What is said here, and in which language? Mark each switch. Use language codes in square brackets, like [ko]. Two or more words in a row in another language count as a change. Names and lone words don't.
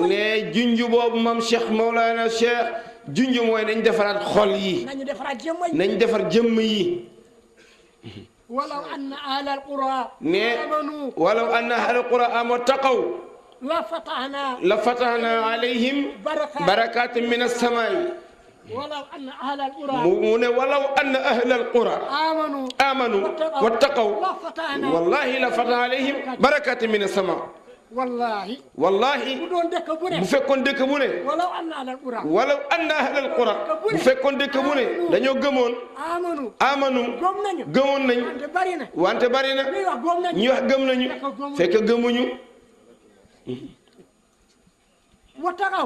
[wo] ne junj boobu moom Cheikh Mawlana Cheikh junj mooy nañ defaraat xol yi nañ defar jëmm yi [ar] ولو أن أهل القرى ne ولو أن أهل القرى آمنوا اتقوا لفتحنا عليهم بركات من السماء ولو أن أهل القرى ولو أن أهل القرى آمنوا واتقوا والله لفتح عليهم بركات من السماء [wo] wallahi wallahi bu doon dëkk bu ne bu fekkoon dëkk bu ne [ar] ولو أن أهل القرى ولو أن أهل القرى [wo] bu fekkoon dëkk bu ne dañoo gëmoon amanu gëmoon nañ wante bari na ñuy wax gëm nañu fekk gëmuñu [ar] wattaqaw